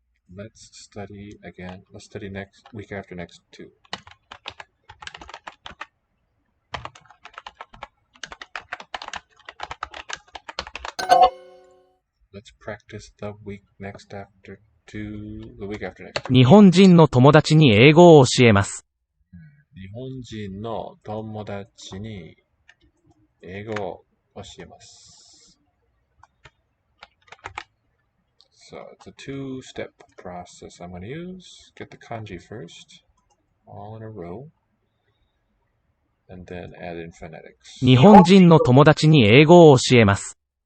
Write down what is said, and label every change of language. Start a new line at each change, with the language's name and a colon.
English: Let's study again. Let's study next week after next too. Let's practice the week next after the week after next.
Japanese: う。日本人の友達に英語を教えます。日本人の友達に英語を教えます。
English: So it's a 2-step process I'm going to use. Get the kanji first, all in a row, and then add in phonetics.
Japanese: 日本人の友達に英語を教えます。